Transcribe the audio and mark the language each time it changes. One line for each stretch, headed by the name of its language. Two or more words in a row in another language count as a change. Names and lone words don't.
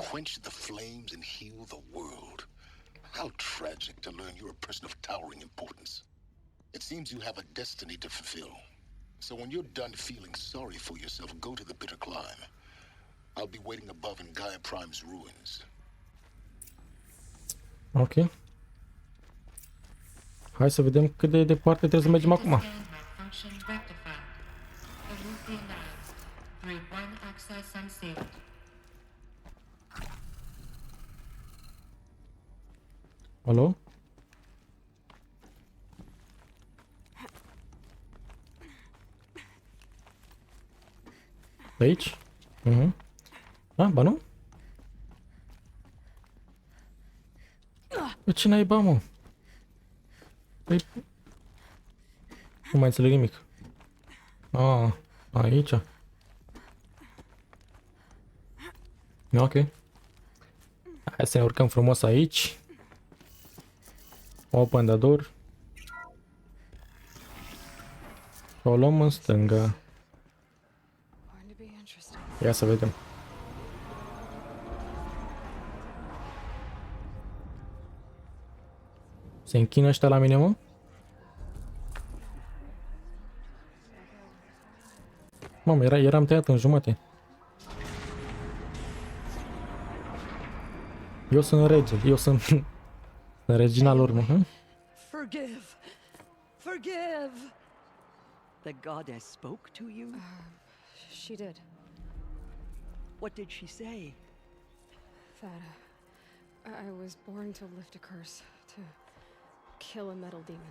English: quench the flames and heal the world. How tragic to learn you're a person of towering importance. It seems you have a destiny to fulfill. So when you're done feeling sorry for yourself, go to the bitter climb. I'll be waiting above in Gaia Prime's ruins. Ok.
Romanian: Hai să vedem cât de departe trebuie să mergem acum.
English: Malfunction rectified. Hallucinized. Group 1 access unsealed.
Romanian: Alo? De aici? Ah, ba nu? Pe ce naiba, mă? Păi... Nu mai înțeleg nimic. Ah, aici. Ok. Hai să ne urcăm frumos aici.
English: Open the door.
Romanian: O luăm în stânga.
English: Going to be interesting.
Romanian: Ia să vedem. Se închină ăștia la mine, mă? Mamă, eram tăiat în jumate. Eu sunt rege, eu sunt regina lor, mă.
English: Forgive. Forgive. The goddess spoke to you? She did. What did she say? That I was born to lift a curse, to kill a metal demon.